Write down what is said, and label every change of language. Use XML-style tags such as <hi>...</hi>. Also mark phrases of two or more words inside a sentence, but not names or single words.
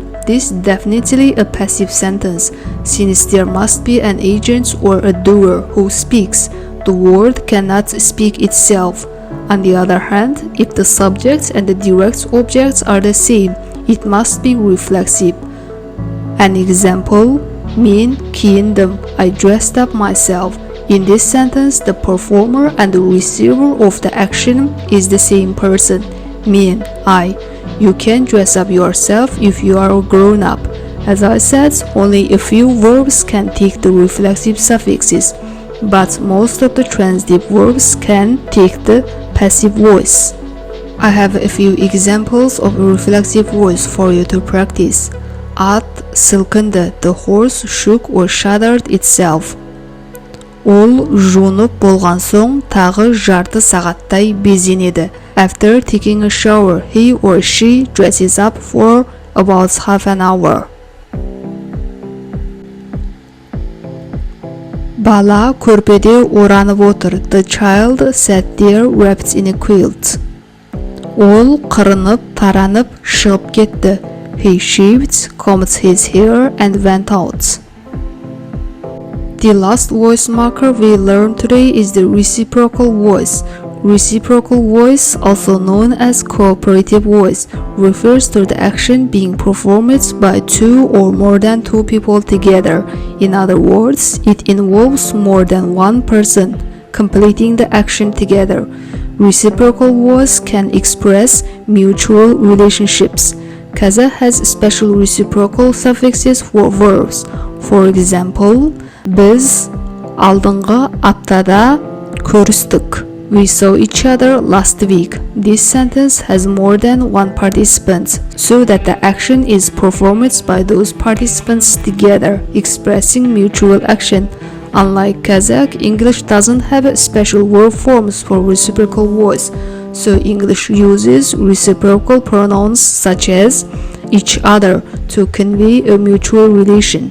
<en>This is definitely a passive sentence, since there must be an agent or a doer who speaks. The word cannot speak itself. On the other hand, if the subject and the direct objects are the same, it must be reflexive. An example,</en> <kk>мен киіндім,</kk> <en>I dressed up myself. In this sentence, the performer and the receiver of the action is the same person, мен, I. You can dress up yourself if you are a grown-up. As I said, only a few verbs can take the reflexive suffixes, but most of the transitive verbs can take the passive voice. I have a few examples of a reflexive voice for you to practice.</en> <kk>Ат сылкынды,</kk> <en>the horse shook or shuddered itself.</en> <kk>Ол жуынып болған соң тағы жарты сағаттай безенеді.</kk> <en>After taking a shower, he or she dresses up for about half an hour.</en> <kk>Bala көрпеде оранып отыр.</kk> <en>The child sat there wrapped in a quilt.</en> <kk>Ол қырынып, таранып, шығып кетті.</kk> <en>He shaved, combed his hair and went out. The last voice marker we learned today is the reciprocal voice. Reciprocal voice, also known as cooperative voice, refers to the action being performed by two or more than two people together. In other words, it involves more than one person completing the action together. Reciprocal voice can express mutual relationships. Kazakh has special reciprocal suffixes for verbs. For example,</en> <kk>biz алдыңғы аптада көрістік.</kk> <en>We saw each other last week. This sentence has more than one participant, so that the action is performed by those participants together, expressing mutual action. Unlike Kazakh, English doesn't have special verb forms for reciprocal voice, so English uses reciprocal pronouns such as each other to convey a mutual relation.</en>